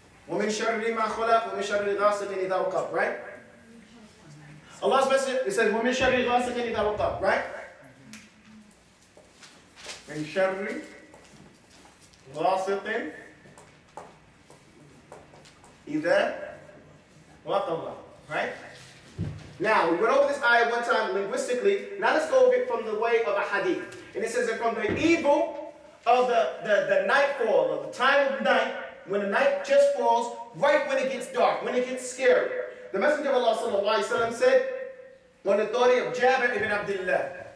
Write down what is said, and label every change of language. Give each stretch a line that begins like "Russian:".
Arabic: وَمِن شَرِّ مَا خَلَقَ وَمِن شَرِّ غَاسِقٍ إِذَا وَقَبَ, right?
English: Allah's message, it says,
Arabic: وَمِن شَرِّ غَاسِقٍ إِذَا وَقَبَ, right? مِن شَرِّ غَاسِقٍ إِذَا وَقَبَ, right?
English: Now, we went over this ayah one time linguistically. Now let's go over it from the way of a hadith. And it says that from the evil of the nightfall, of the time of night, when the night just falls, right when it gets dark, when it gets scary. The Messenger of Allah sallallahu alaihi wasallam said, on the authority of Jabir ibn Abdullah.